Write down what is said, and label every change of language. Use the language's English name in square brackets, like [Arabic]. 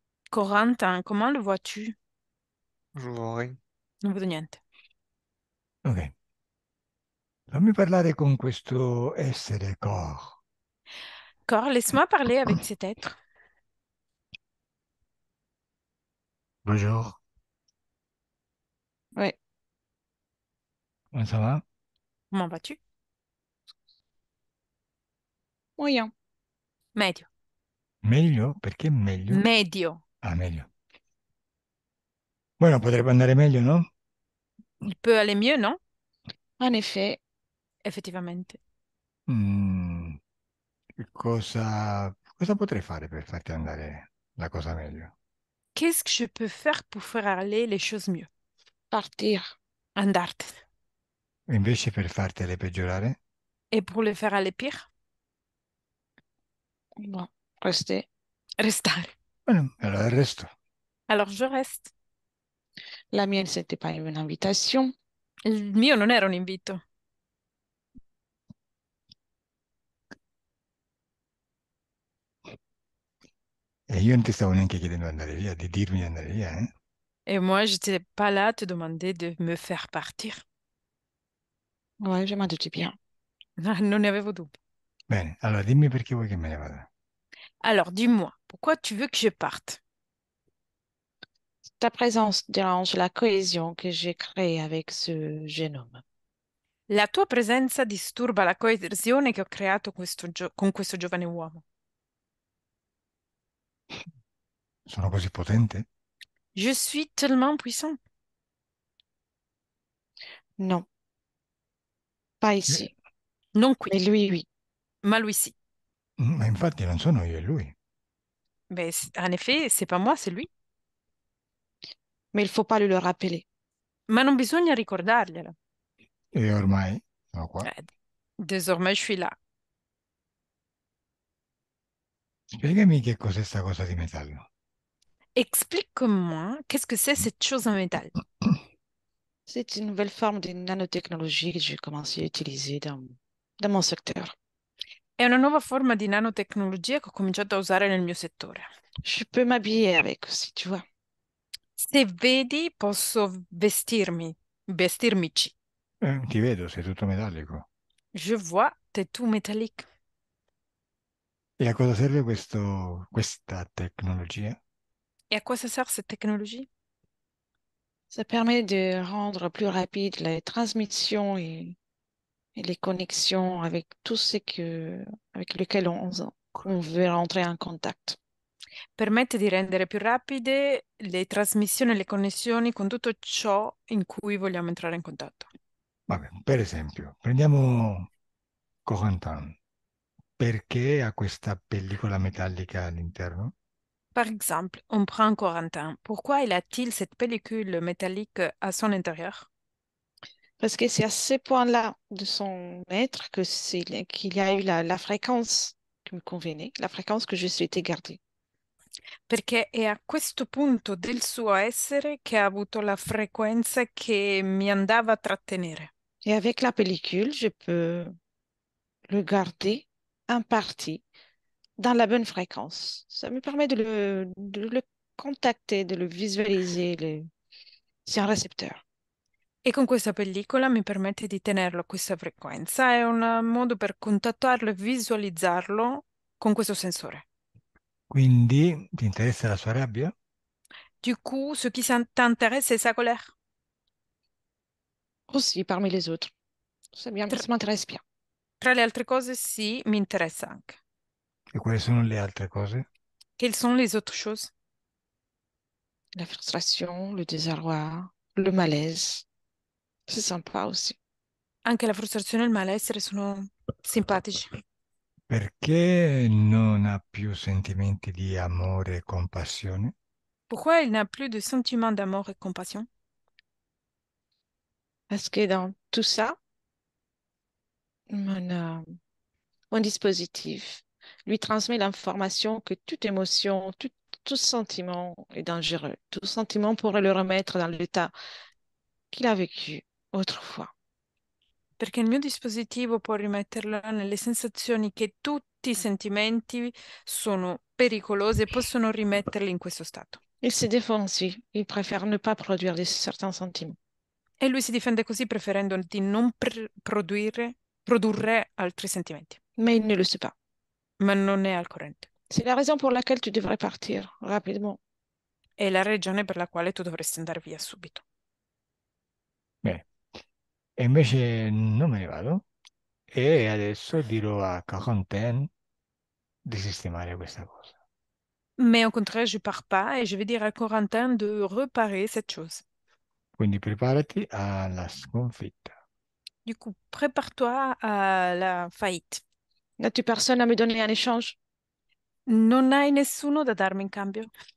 [French] Corentin, comment le vois-tu? Je vois rien. [Italian] Non vedo niente. Ok. Fammi parlare con questo essere Cor. [French] Cor, laisse-moi parler avec cet être. Bonjour. Ouais, Comment ça va? Comment vas-tu? moyen. [Italian] Medio. Meglio? Perché meglio? Medio. Ah, meglio. Bueno, potrebbe andare meglio, no? [French] Il peut aller mieux, non? En effet, [Italian] Effettivamente. Mm, cosa potrei fare per farti andare la cosa meglio? [French] Qu'est-ce que je peux faire pour faire aller les choses mieux? partir. [Italian] Andartene. E invece per fartele peggiorare? [French] Et pour le faire aller pire? Bon, rester. [Italian] Restare. Bueno, allora il resto. [French] Alors je reste. La mienne, c'était pas une invitation. [Italian] Il mio non era un invito. E io non ti stavo neanche chiedendo di andare via, di dirmi di andare via, eh? [French] Et moi, j'étais pas là à te demander de me faire partir. Ouais, je m'en doutais bien. [Italian] Non ne avevo dubbi. Bene, allora dimmi perché vuoi che me ne vada. [French] Alors, dis-moi, pourquoi tu veux que je parte? Ta présence dérange la cohésion que j'ai créée avec ce jeune homme. [Italian] La tua presenza disturba la coesione che ho creato con questo giovane uomo. Sono così potente? [French] Je suis tellement puissant. Non, pas Eh, ici. [Italian] Non qui, [French] Mais lui, oui. [Italian] ma lui sì. Ma infatti non sono io e lui. [French] Mais en effet, c'est pas moi, c'est lui. Mais il faut pas le rappeler. [Italian] Ma non bisogna ricordarglielo. E ormai sono qua. [French] Désormais, je suis là. [Italian] Spiegami che cos'è sta cosa di metallo. [French] Explique-moi, qu'est-ce que c'est cette chose en métal? C'est une nouvelle forme de nanotechnologie que j'ai commencé à utiliser dans mon secteur. [Italian] È una nuova forma di nanotecnologia che ho cominciato a usare nel mio settore. [French] Je peux m'habiller avec aussi, tu vois. [Italian] Se vedi, posso vestirmici. Ti vedo, sei tutto metallico. [French] Je vois, t'es tout métallique. [Italian] E a cosa serve questa tecnologia? [French] Et à quoi ça sert cette technologie? Ça permet de rendre plus rapide les transmissions et les connexions avec tout ce avec lequel on veut rentrer en contact. [Italian] Permette di rendere più rapide le trasmissioni e le connessioni con tutto ciò in cui vogliamo entrare in contatto. Vabbè, per esempio, prendiamo Corentin. Perché ha questa pellicola metallica all'interno? [French] Par exemple, on prend Corentin. Pourquoi il a-t-il cette pellicule métallique à son intérieur? Parce que c'est à ce point-là de son être qu'il y a eu la fréquence qui me convenait, la fréquence que je souhaitais garder. [Italian] Perché è a questo punto del suo essere che ha avuto la frequenza che mi andava a trattenere. [French] Et avec la pellicule, je peux le garder en partie dans la bonne fréquence. Ça me permet de le contacter, de le visualiser. C'est un récepteur. [Italian] E con questa pellicola mi permette di tenerlo a questa frequenza. È un modo per contattarlo e visualizzarlo con questo sensore. Quindi ti interessa la sua rabbia? [French] Du coup, ce qui t'intéresse, c'est sa colère. Aussi, parmi les autres. C'est bien, [Italian] Tra, [French] ça m'intéresse bien. [Italian] tra le altre cose, sì, mi interessa anche. E quali sono le altre cose? [French] Quelles sont les autres choses? La frustration, le désarroi, le malaise. C'est sympa aussi. [Italian] Anche la frustrazione e il malessere sono simpatici. Perché non ha più sentimenti di amore e compassione? [French] Pourquoi il n'a plus de sentiment d'amour et compassion? Parce que dans tout ça, mon, mon dispositif lui transmet l'information que toute émotion, tout sentiment est dangereux. Tout sentiment pourrait le remettre dans l'état qu'il a vécu autrefois. [Italian] Perché il mio dispositivo può rimetterlo nelle sensazioni che tutti i sentimenti sono pericolosi e possono rimetterli in questo stato. [French] Il se défend aussi. Il préfère ne pas produire certains sentiments. [Italian] E lui si difende così preferendo di non produrre altri sentimenti, [French] Mais il ne le sait pas. [Italian] ma non è al corrente. [French] C'est la raison pour laquelle tu devrais partir rapidement. [Italian] È la ragione per la quale tu dovresti andare via subito. Bene. E invece non me ne vado e adesso dirò a Corentin di sistemare questa cosa. [French] Mais au contraire, je pars pas et je vais dire à Corentin de réparer cette chose. [Italian] Quindi preparati alla sconfitta. [French] Du coup, prépare-toi à la faillite. N'as-tu personne à me donner en échange? [Italian] Non hai nessuno da darmi in cambio?